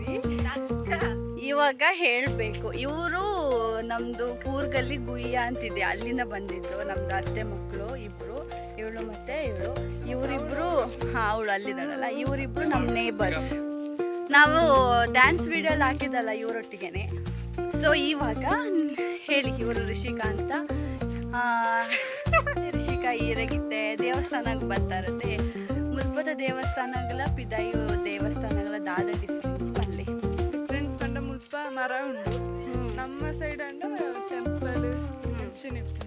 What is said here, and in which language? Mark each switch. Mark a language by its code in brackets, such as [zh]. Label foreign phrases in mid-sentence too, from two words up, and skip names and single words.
[kn] ಇವಾಗ ಹೇಳಬೇಕು, ಇವರು ನಮ್ಮದು ಕೂರ್ಗಲ್ಲಿ ಗುಯ್ಯ ಅಂತಿದೆ, ಅಲ್ಲಿಂದ ಬಂದಿದ್ದು. ನಮ್ದು ಅತ್ತೆ ಮಕ್ಕಳು ಇಬ್ಬರು, ಇವಳು ಮತ್ತು ಇವರಿಬ್ಬರು. ಹಾಂ, ಅವಳು ಅಲ್ಲಿದ್ದಾಳಲ್ಲ, ಇವರಿಬ್ಬರು ನಮ್ಮ ನೇಬರ್ಸ್. ನಾವು ಡ್ಯಾನ್ಸ್ ವಿಡಿಯೋಲ್ಲಿ ಹಾಕಿದ್ದಲ್ಲ ಇವರೊಟ್ಟಿಗೆ. ಸೊ ಇವಾಗ ಹೇಳಿ, ಇವರು ರಿಷಿಕಾ ಅಂತ. [tcy] ರಿಷಿಕಾ ಈರಗಿತ್ತೆ ದೇವಸ್ಥಾನಕ್ಕೆ ಬರ್ತಾರತ್ತೆ. ಮುಲ್ಪದ ದೇವಸ್ಥಾನಗಳ ಪಿದಾಯಿ ದೇವಸ್ಥಾನಗಳ ದಾದ ಡಿಫ್ರೆನ್ಸ್ ಪಲ್ಲಿ ಮುಲ್ಪ ಮರ ಉಂಡು. ನಮ್ಮ ಸೈಡ್ ಅಂಡ ಟೆಂಪಲ್ ಹೆಚ್ಚಿನಿಪ್ಪುಡು.